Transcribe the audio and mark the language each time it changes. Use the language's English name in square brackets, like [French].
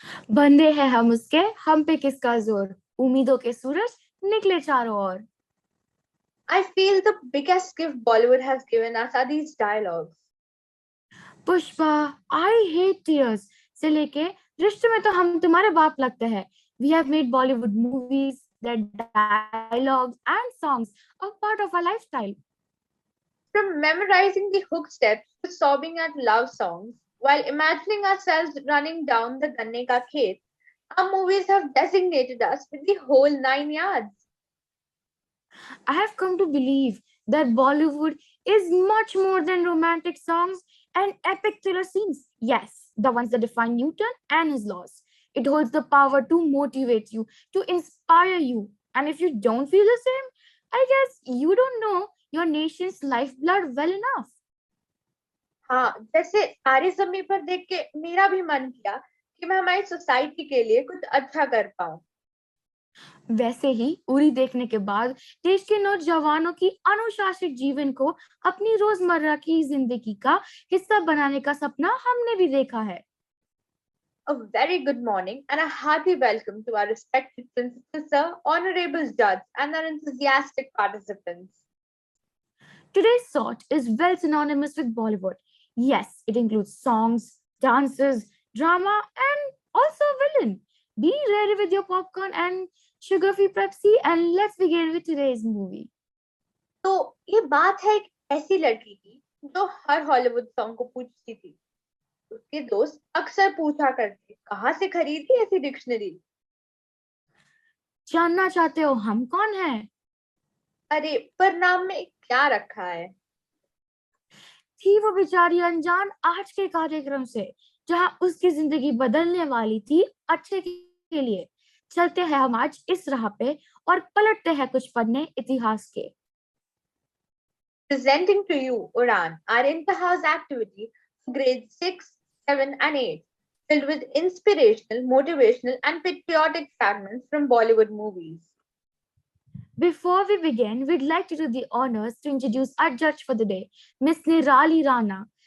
[Hindi] बंदे हैं हम उसके, हम पे किसका जोर, उम्मीदों के सूरज निकले चारों ओर। [English] I feel the biggest gift Bollywood has given us are these dialogues. [Hindi] Pushpa, [English] I hate tears [Hindi] से लेके रिश्ते में तो हम तुम्हारे बाप लगते हैं। [English] We have made Bollywood movies that dialogues and songs a part of our lifestyle. From memorizing the hook steps to sobbing at love songs while imagining ourselves running down the Ganne Ka Khet, our movies have designated us with the whole 9 yards. I have come to believe that Bollywood is much more than romantic songs and epic thriller scenes. Yes, the ones that define Newton and his laws. It holds the power to motivate you, to inspire you. And if you don't feel the same, I guess you don't know your nation's lifeblood well enough. [Hindi] हाँ, जैसे तारे ज़मीं पर देख के मेरा भी मन किया कि मैं हमारी सोसाइटी के लिए कुछ अच्छा कर पाऊं। वैसे ही उरी देखने के बाद देश के नौजवानों की अनुशासित जीवन को अपनी रोजमर्रा की जिंदगी का हिस्सा बनाने का सपना हमने भी देखा है। [English] A very good morning and a hearty welcome to our respected principal sir, honorable judge, and our enthusiastic participants. Today's sort is well synonymous with Bollywood. Yes, it includes songs, dances, drama, and also villain. Be ready with your popcorn and sugar-free Pepsi, and let's begin with today's movie. [Hindi] तो ये बात है एक ऐसी लड़की की जो हर Hollywood song को पूछती थी। उसके दोस्त अक्सर पूछा करते, कहाँ से खरीदी ऐसी डिक्शनरी? जानना चाहते हो हम कौन हैं? अरे पर नाम में क्या रखा है? थी वो बेचारी अनजान आज के कार्यक्रम से, जहां उसकी जिंदगी बदलने वाली थी अच्छे के लिए। चलते हैं हम आज इस राह पे और पलटते हैं कुछ पन्ने इतिहास के। [English] Presenting to you Udan, our inter-house activity for grades 6, 7 and 8, filled with inspirational, motivational and patriotic fragments from Bollywood movies. Before we begin, we'd like to do the honors to introduce our judge for the day, Miss Nirali Rana.